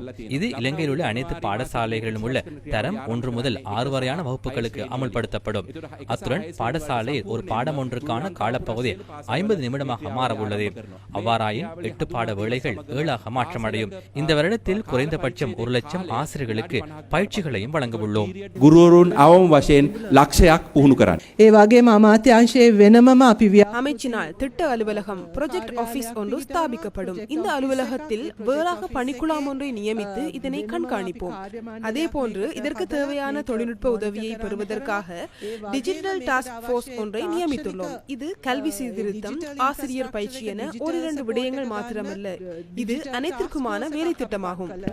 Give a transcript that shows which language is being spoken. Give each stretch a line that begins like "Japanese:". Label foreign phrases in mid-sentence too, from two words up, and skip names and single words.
Tamil: இது இலங்கையில் உள்ள அனைத்து பாடசாலைகளிலும் உள்ள தரம் 1 முதல் 6 வரையான வகுப்புகளுக்கு அமுல்படுத்தப்படும். அத்துடன் பாடசாலையில் ஒரு பாடம் ஒன்றுக்கான காலப்பகுதி 50 நிமிடமாக மாறவுள்ளது. அவ்வாறாயின் 8 பாட வேளைகள் 7ஆக மாற்றமடையும். இந்த வருடத்தில் குறைந்தபட்சம் 1 லட்சம் ஆசிரியர்களுக்கு பயிற்சிகளையும் வழங்கவுள்ளோம்.
Sinhala: ගුරුවරුන් අවම වශයෙන් ලක්ෂයක් පුහුණු කරන්න. ඒ වගේම අමාත්‍යාංශයේ වෙනමම අපි
Tamil: அமைச்சினால் திட்ட அலுவலகம்
English: project office
Tamil: ஒன்று ஸ்தாபிக்கப்படும். இந்த அலுவலகத்தில் வேறாக பணிக்குழாம் ஒன்றை நியமித்து இதனை கண்காணிப்போம். அதே போன்று இதற்கு தேவையான தொழில்நுட்ப உதவியை பெறுவதற்காக
English: digital task force
Tamil: ஒன்றை நியமித்துள்ளோம். இது கல்வி சீர்திருத்தம், ஆசிரியர் பயிற்சி என 1-2 விடயங்கள் மாத்திரமல்ல, இது அனைத்திற்குமான வேலை திட்டமாகும்.